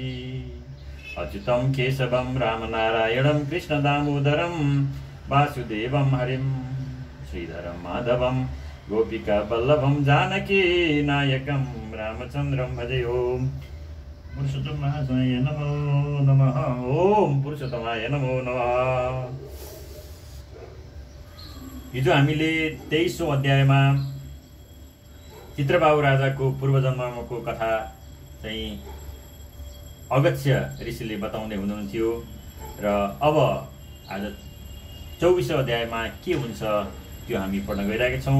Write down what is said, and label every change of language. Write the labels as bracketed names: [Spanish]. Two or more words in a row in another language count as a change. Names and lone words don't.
[Sanskrit] अच्युतं केशवं राम नारायणं कृष्ण दामोदरं वासुदेवं हरिं श्रीधरं माधवं गोपिका वल्लभं जानकी नायकं रामचंद्रं भजे। ओम पुरुषोत्तमाय नमो नमः। ओम पुरुषोत्तमाय नमो नमः। [Nepali] हिजो हामीले 23औं अध्यायमा चित्रबाहु राजाको पूर्वजन्मको कथा चाहिँ अगस्त्य ऋषिले बताउँदै हुनुहुन्थ्यो र अब आज 24औं अध्यायमा के हुन्छ त्यो हामी पढ्न गइरहेका छौँ।